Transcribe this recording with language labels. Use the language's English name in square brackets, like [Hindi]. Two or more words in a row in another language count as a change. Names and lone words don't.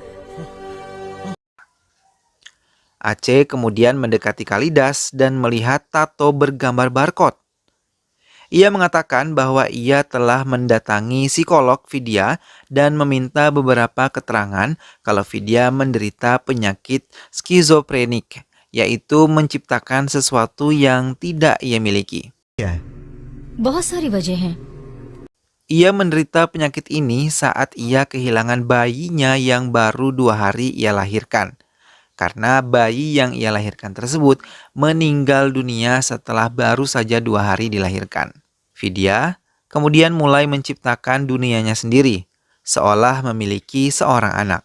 [Indonesian] Aceh kemudian mendekati Kalidas dan melihat tato bergambar barcode. Ia mengatakan bahwa ia telah mendatangi psikolog Vidya dan meminta beberapa keterangan kalau Vidya menderita penyakit skizofrenik, yaitu menciptakan sesuatu yang tidak ia miliki. [Hindi] क्या है? बहुत सारी वजह हैं। [Indonesian] Ia menderita penyakit ini saat ia kehilangan bayinya yang baru 2 hari ia lahirkan. Karena bayi yang ia lahirkan tersebut meninggal dunia setelah baru saja 2 hari dilahirkan. Vidya kemudian mulai menciptakan dunianya sendiri, seolah memiliki seorang anak.